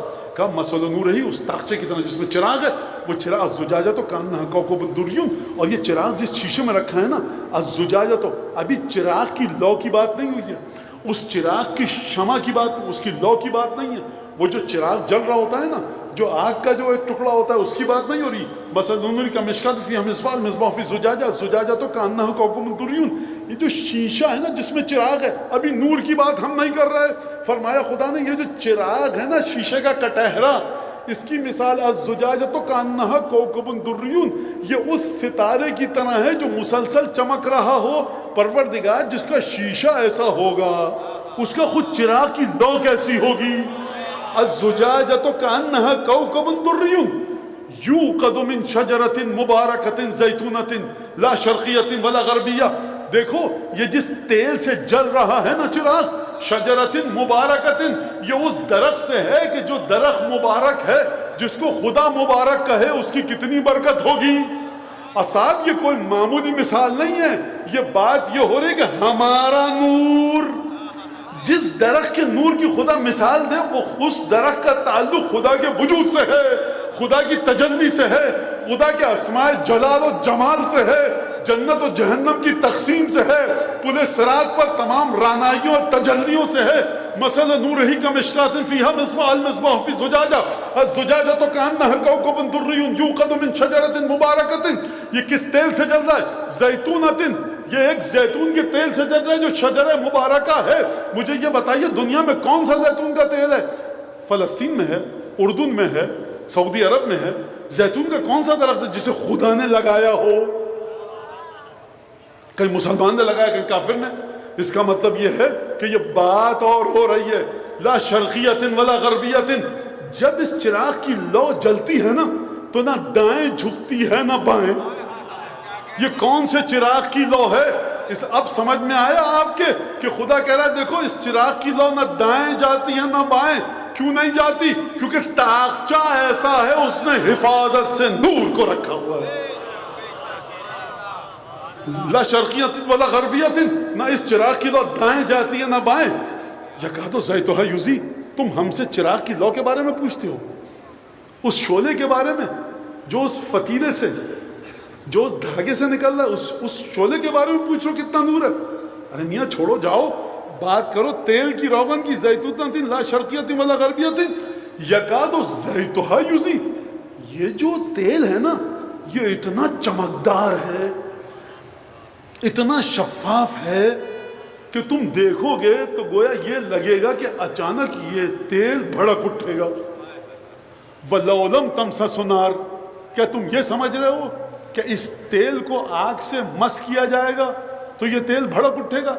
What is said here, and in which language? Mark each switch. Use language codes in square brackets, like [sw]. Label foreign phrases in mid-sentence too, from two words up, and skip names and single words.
[ur] کہا مثل نور ہی اس طاقچے کی طرح جس میں چراغ ہے. وہ چراغ الزجاجہ تو [ar] کانہا کوکب دری، [ur] اور یہ چراغ جس شیشے میں رکھا ہے نا، الزجاجہ تو ابھی چراغ کی لو کی بات نہیں ہوئی ہے، اس چراغ کی شمع کی بات، اس کی لو کی بات نہیں ہے. وہ جو چراغ جل رہا ہوتا ہے نا، جو آگ کا جو ایک ٹکڑا ہوتا ہے، اس کی بات نہیں ہو رہی. [ar] مثل نور کا مشکات فیہا مصباح، المصباح فی زجاجہ، الزجاجہ تو کانہا کوکب دری. [ur] یہ جو شیشہ ہے نا جس میں چراغ ہے، ابھی نور کی بات ہم نہیں کر رہے. فرمایا خدا نے یہ جو چراغ ہے نا، شیشے کا کٹہرا، اس کی مثال [ar] الزجاجہ تو کانہا کوکب دری، [ur] یہ اس ستارے کی طرح ہے جو مسلسل چمک رہا ہو. پروردگار جس کا شیشہ ایسا ہوگا، اس کا خود چراغ کی لو کیسی ہوگی؟ [ar] الزجاجہ تو کانہا کوکب دری یوقد من شجرۃ مبارکۃ زیتونۃ لا شرقیۃ ولا غربیہ. [ur] دیکھو یہ جس تیل سے جل رہا ہے نا چراغ، [ar] شجرۃ مبارکۃ، [ur] یہ اس درخت سے ہے کہ جو درخت مبارک ہے، جس کو خدا مبارک کہے اس کی کتنی برکت ہوگی. اصحاب یہ کوئی معمولی مثال نہیں ہے، یہ بات یہ ہو رہی کہ ہمارا نور، جس درخت کے نور کی خدا مثال دے، وہ اس درخت کا تعلق خدا کے وجود سے ہے، خدا کی تجلی سے ہے، خدا کے اسماء جلال و جمال سے ہے، جنت و جہنم کی تقسیم سے ہے، پل صراط پر تمام رانائیوں اور تجلیوں سے ہے. [ar] مثل نورہ کا مشکات فیہا مصباح، المصباح فی زجاجہ، الزجاجہ تو کانہا کوکب دری یوقد من شجرۃ مبارکۃ. [ur] یہ کس تیل سے جل رہا ہے؟ زیتونۃ، یہ ایک زیتون کے تیل سے جل رہا ہے جو [ar] شجرہ مبارکہ [ur] ہے. مجھے یہ بتائیے دنیا میں کون سا زیتون کا تیل ہے؟ فلسطین میں ہے، اردن میں ہے، سعودی عرب میں ہے. زیتون کا کون سا درخت ہے جسے خدا نے لگایا ہو؟ کہیں مسلمان نے لگایا، کہیں کافر نے. اس کا مطلب یہ ہے کہ یہ بات اور ہو رہی ہے، [ar] لا شرقیۃ ولا غربیۃ. [ur] جب اس چراغ کی لو جلتی ہے نا، تو نہ دائیں جھکتی ہے نہ بائیں. یہ کون سے چراغ کی لو ہے؟ اب سمجھ میں آیا آپ کے کہ خدا کہہ رہا ہے دیکھو اس چراغ کی لو نہ دائیں جاتی ہیں نہ بائیں. کیوں نہیں جاتی؟ کیونکہ تاخچہ ایسا ہے اس نے حفاظت سے نور کو رکھا ہوا ہے. [ar] لا شرقیت ولا غربیت، [ur] نہ اس چراغ کی لو دائیں جاتی ہے نہ بائیں. [ar] یکاد زیتها یضیء، [ur] تم ہم سے چراغ کی لو کے بارے میں پوچھتے ہو، اس شعلے کے بارے میں جو اس فتیلے سے، جو اس دھاگے سے نکل رہا ہے، اس شعلے کے بارے میں پوچھو کتنا نور ہے. ارے میاں چھوڑو، جاؤ بات کرو تیل کی روغن کی. [ar] زیتونۃ لا شرقیۃ ولا غربیۃ یکاد زیتها یضیء. [ur] یہ جو تیل ہے نا یہ اتنا چمکدار ہے، اتنا شفاف ہے کہ تم دیکھو گے تو گویا یہ لگے گا کہ اچانک یہ تیل بھڑک اٹھے گا. [ar] وَلَوْ لَمْ تَمْسَسْهُ نَارٌ، [ur] کیا تم یہ سمجھ رہے ہو کہ اس تیل کو آگ سے مس کیا جائے گا تو یہ تیل بھڑک اٹھے گا؟